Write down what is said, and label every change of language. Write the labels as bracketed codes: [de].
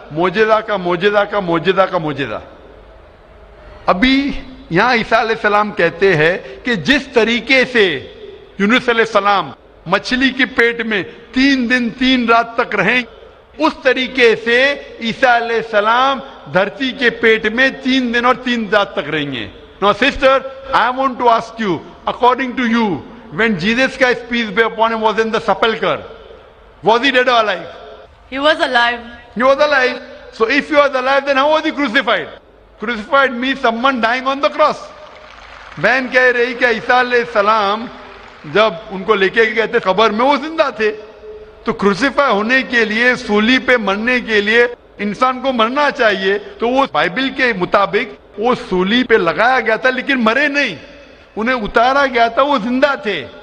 [hi] मौजज़ा का मौजज़ा का मौजज़ा का मौजज़ा. अभी यहां ईसा अलैहिस्सलाम कहते हैं कि जिस तरीके से यूनुस अलैहिस्सलाम मछली के पेट में 3 दिन 3 रात तक रहें, उस तरीके से ईसा अलैहिस्सलाम धरती के पेट में 3 दिन और 3 रात तक रहेंगे. [en] Now sister, I want to ask you, according to you, when Jesus Christ, peace be upon him, was in the sepulcher, was he dead or alive? He was alive. He was alive. So if he was alive, then how was he crucified? Crucified means someone dying on the cross. [hi] बहन कह रही कि ईसा अलैहिस्सलाम जब उनको लेके गए थे कब्र में, वो जिंदा थे. तो क्रूसिफाई होने के लिए, सूली पे मरने के लिए इंसान को मरना चाहिए. तो वो बाइबल के मुताबिक वो सूली पे लगाया गया था, लेकिन मरे नहीं, उन्हें उतारा गया था, वो जिंदा थे.